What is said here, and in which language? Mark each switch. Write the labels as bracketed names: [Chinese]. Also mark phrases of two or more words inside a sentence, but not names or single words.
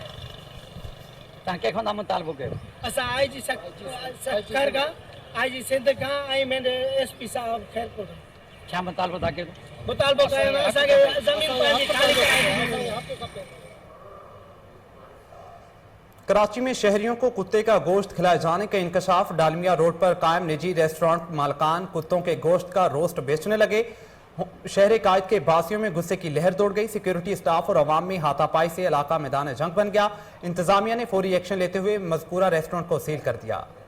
[Sindhi] तव्हां कंहिंखां था मुतालबो कयो? असां IG सरकार खां, IG सिंध खां ऐं मुंहिंजे SP साहब खैरपुर। छा मुतालबो था कयो? मुतालबो कयो असांखे ज़मीन पंहिंजी ख़ाली कराइणी। [Urdu] کراچی میں شہریوں کو کتے کا گوشت کھلائے جانے کا انکشاف. ڈالمیا روڈ پر قائم نجی ریسٹورنٹ مالکان کتوں کے گوشت کا روسٹ بیچنے لگے. شہر قائد کے باسیوں میں غصے کی لہر دوڑ گئی. [English] security staff [Urdu] اور عوام میں ہاتھاپائی سے علاقہ میدان جنگ بن گیا. انتظامیہ نے فوری ایکشن لیتے ہوئے مذکورہ ریسٹورنٹ کو سیل کر دیا.